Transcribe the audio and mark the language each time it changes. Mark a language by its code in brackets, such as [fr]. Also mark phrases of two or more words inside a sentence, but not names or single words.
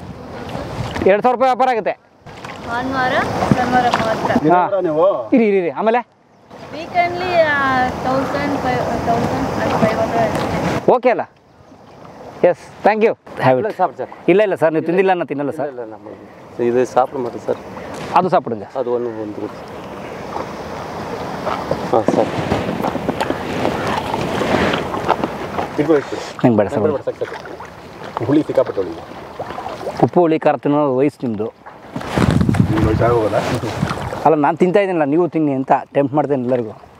[kn] 2,000 ರೂಪಾಯಿ ವ್ಯಾಪಾರ ಆಗುತ್ತೆ ಭಾನುವಾರ ಶನಿವಾರ ಮಾತ್ರ. ಹಾಂ, ನೀವು ಇರಿ. ಆಮೇಲೆ ವೀಕೆಂಡ್ಲಿ 1,500 [en] ಓಕೆ ಅಲ್ಲ? yes, thank you. have it. [ta] சாப்பிடு [kn] ಇಲ್ಲ ಸರ್, ನೀವು ತಿಂದಿಲ್ಲ, ನಾನು ತಿನ್ನಲ್ಲ ಸರ್. [ta] இல்லை நம்ம இது சாப்பிட மாட்டோம் சார். அது சாப்பிடுங்க. அது ஒன்று வந்து ಹಾಂ ಸರ್. [kn] ನಂಗೆ ಬೇಡ ಸರ್. ಹುಳಿ ಸಿಕ್ಕಾಪಟ್ಟೆ ಹುಳಿ. ಉಪ್ಪು ಹುಳಿ ಖಾರ ತಿನ್ನೋ ವಯಸ್ಸು ನಿಮ್ಮದು. ಹೋಗೋಲ್ಲ? ಅಲ್ಲ, ನಾನು ತಿಂತಾ ಇದ್ದೀನಲ್ಲ, ನೀವು ತಿನ್ನಿ ಅಂತ ಟೆಂಪ್ಟ್ ಮಾಡ್ತೇನೆ ಎಲ್ಲರಿಗೂ.